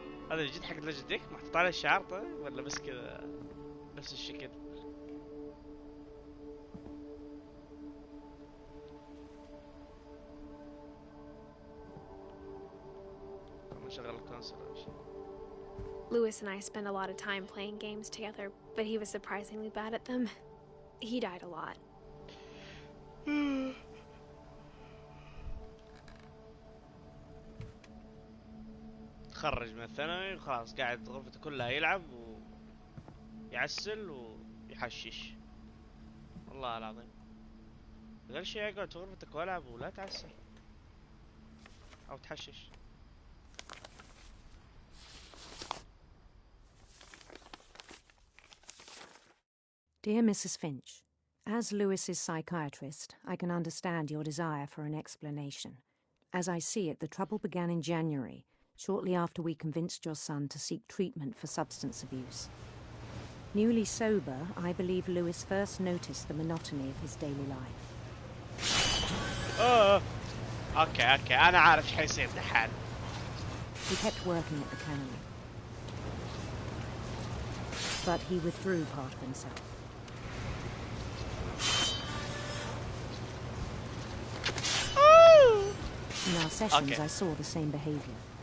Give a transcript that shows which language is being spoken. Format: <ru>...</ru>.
<ar>هذا الجديد حق لوجيتك ديك محطوط عليه الشعار طيب ولا بس كذا نفس الشكل؟ نشغل الكونسول أو شيء.</ar> <en>Lewis and I spent a lot of time playing games together, but he was surprisingly bad at them. He died a lot.</en> <ar>تخرج من الثانوي وخلاص قاعد غرفته كلها يلعب ويعسل ويحشش. والله العظيم غير شيء اقعد في غرفتك والعب ولا تعسل او تحشش.</ar> <en>Dear Mrs. Finch, as Lewis's psychiatrist, I can understand your desire for an explanation. As I see it, the trouble began in January, shortly after we convinced your son to seek treatment for substance abuse. Newly sober, I believe Lewis first noticed the monotony of his daily life.</en> <ar>اوكي انا عارف ايش حيصير دحين.</ar> <en>He kept working at the cannery, but he withdrew part of himself. In our sessions, I saw the same behavior.</en>